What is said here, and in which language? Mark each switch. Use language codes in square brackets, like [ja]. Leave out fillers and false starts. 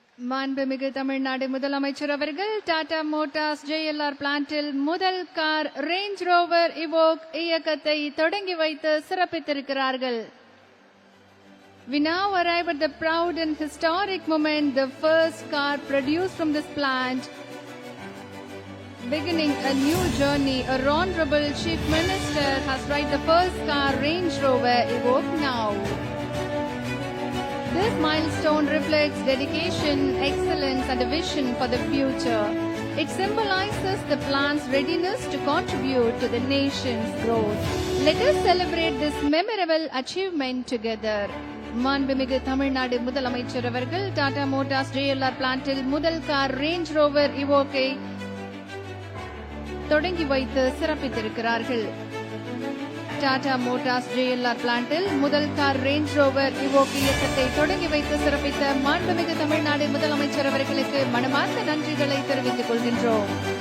[ta] மாண்புமிகு தமிழ்நாடு முதலமைச்சர் அவர்கள் டாடா மோட்டார்ஸ் JLR பிளான்டில் முதல் கார் ரேஞ்ச் ரோவர் இவோக் இயக்கத்தை தொடங்கி வைத்து சிறப்பித்திருக்கிறார்கள். [en] We now arrive at the proud and historic moment, the first car produced from this plant, beginning a new journey. Our Honorable Chief Minister has ride the first car Range Rover Evoque now. This milestone reflects dedication, excellence and a vision for the future. It symbolizes the plant's readiness to contribute to the nation's growth. Let us celebrate this memorable achievement together. [ta] மாண்புமிகு தமிழ்நாடு முதலமைச்சர் அவர்கள் Tata Motors JLR பிளான்டில் முதல் car range rover இவோக்கை தொடங்கி வைத்து சிறப்பித்திருக்கிறார்கள். Tata Motors JLR பிளான்டில் முதல் car range Rover Evoque இயக்கத்தை தொடங்கி வைத்து சிறப்பித்த மாண்புமிகு தமிழ்நாடு முதலமைச்சர் அவர்களுக்கு மனமார்ந்த நன்றிகளை தெரிவித்துக் கொள்கின்றோம்.